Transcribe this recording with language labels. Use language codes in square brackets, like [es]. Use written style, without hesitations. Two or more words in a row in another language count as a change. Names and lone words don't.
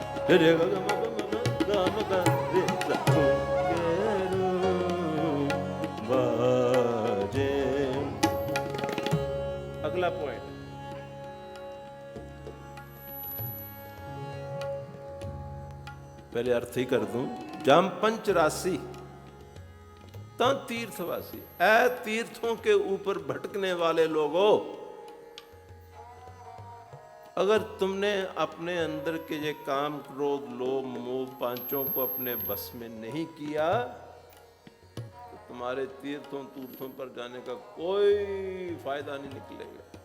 [hi] रे ग म ग म ग म ग रे सा बाजे। अगला पॉइंट, पहले अर्थ ही कर दूं। जम पंच राशि ता तीर्थवासी, ऐ तीर्थों के ऊपर भटकने वाले लोगों, अगर तुमने अपने अंदर के ये काम क्रोध लोभ मोह पांचों को अपने बस में नहीं किया तो तुम्हारे तीर्थों तीर्थों पर जाने का कोई फायदा नहीं निकलेगा।